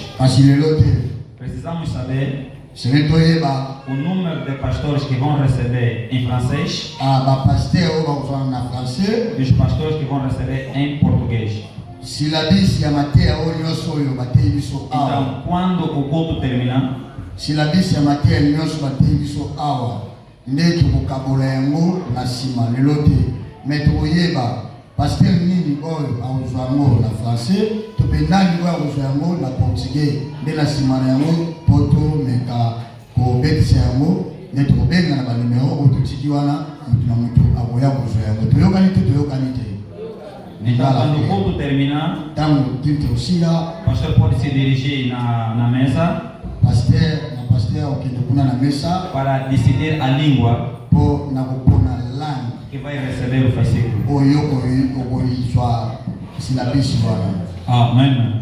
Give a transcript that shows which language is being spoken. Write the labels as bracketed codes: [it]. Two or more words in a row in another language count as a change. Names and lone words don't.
[pt] Precisamos saber o número de pastores que vão receber em francês e os pastores que vão receber em português. Então, quando o culto terminar, [ln] pasteur nini oyo awuzwango na français topendani oyo awuzwango na portugais nde na nsima na yango po tomeka kobetisa yango nde tokobenga na banimero oyo totiki wana motu na motu akoya kozwa yango. Toyokani te toyokani te. [pt] Então, quando o culto terminar, o pastor pode se dirigir na mesa para decidir a língua que vai receber o versículo. Amém.